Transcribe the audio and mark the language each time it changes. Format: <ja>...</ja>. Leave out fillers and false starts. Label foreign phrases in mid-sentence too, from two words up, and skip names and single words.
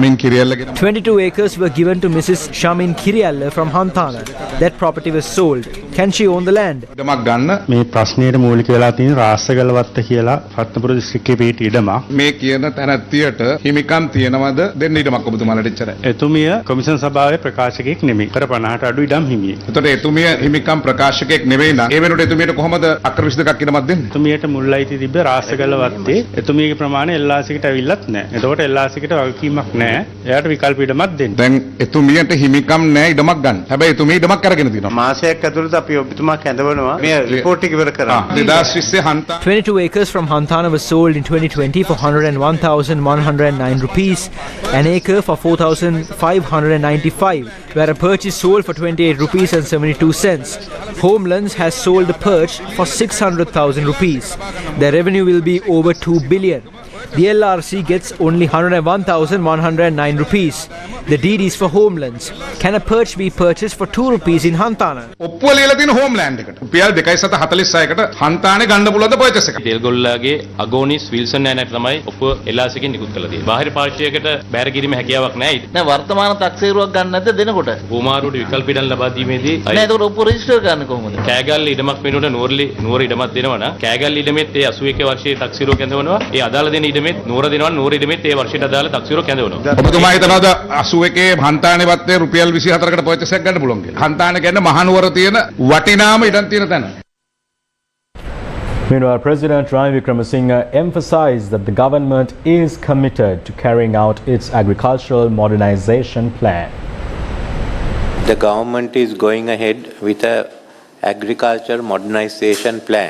<en>22 acres were given to Mrs. Shamin Kirialla from Hantana. That property was sold. Can she own the land?</en> <si>මේ ප්‍රශ්නයට මූලික වෙලා තියෙන රාසගලවත්ත කියලා රත්නපුර දිස්ත්‍රික්කයේ පිහිටි ඉඩමක්. මේ කියන තැනැත්තියට හිමිකම් තියෙනවද දෙන්න ඉඩමක් ඔබතුමාලට එච්චරයි. එතුමිය කොමිෂන් සභාවේ ප්‍රකාශකයෙක් නෙමෙයි. කර 50ට අඩු ඉඩම් හිමියෙක්. එතකොට එතුමිය හිමිකම් ප්‍රකාශකයෙක් නෙවෙයි නම් ඒ වෙනුවට එතුමියට කොහොමද අක්කර 22ක් ඉඩමක් දෙන්නේ? එතුමියට මුල් අයිති තිබ්බ රාසගලවත්තේ එතුමියගේ ප්‍රමාණය LRCකට ඇවිල්ලත් නැහැ. එතකොට LRCකට වගකීමක් නැහැ. එයාට විකල්ප ඉඩමක් දෙන්න. දැන් එතුමියට හිමිකම් නැහැ ඉඩමක් ගන්න. හැබැයි එතුමිය ඉඩමක් අරගෙන තියෙනවා. මාසයක් ඇතුළත අපි ඔබතුමා කැඳවනවා. මේ රිපෝට් එක ඉවර කරා.</si> <en>22 acres from Hantana was sold in 2020 for 101,109 rupees, an acre for 4,595, where a perch is sold for 28 rupees and 72 cents. Homelands has sold a perch for 600,000 rupees. Their revenue will be over 2 billion. The LRC gets only 101,109 rupees. The deed is for Homelands. Can a perch be purchased for 2 rupees in Hantana?</en> <si>ඔප්පුව ලියලා තියෙන හෝම්ලෑන්ඩ් එකට. රුපියල් 2.46කට හන්තානේ ගන්න පුළුවන්ද පර්චේස් එක? දෙල්ගොල්ලගේ අගෝනිස් විල්සන් නෑනට තමයි ඔප්පුව LRC එකෙන් නිකුත් කරලා තියෙන්නේ. බාහිර පාර්ශ්වයකට බැහැර කිරීමේ හැකියාවක් නැහැ. නෑ වර්තමාන තක්සේරුවක් ගන්න නැද්ද දෙනකොට? භූමාරුවට විකල්ප ඉඩම් ලබා දීමේදී නෑ ඒක ඔප්පුව රෙජිස්ටර් කරන්න කොහොමද? කෑගල්ල ඉඩමක් වෙනුවට නුවර ඉඩමක් දෙනවා නම් කෑගල්ල ඉඩමෙත් ඒ 81 වර්ෂයේ තක්සේරුව කැඳවනවා. ඒ අදාළ දෙන ඉඩමෙත් නුවර දෙනවා. නුවර ඉඩමෙත් ඒ වර්ෂයට අදාළ තක්සේරුව කැඳවනවා. ඔබතුමා හිතනවාද 81 හන්තානේ වත්තේ රුපියල් 24කට පර්චේස් එකක් ගන්න පුළුවන් කියලා? හන්තානේ කියන්නේ මහනුවර තියෙන වටිනාම ඉඩම් තියෙන තැන.</si> <en>Meanwhile, President Ranil Wickremesinghe emphasized that the government is committed to carrying out its agricultural modernization plan. The government is going ahead with a agriculture modernization plan.</en>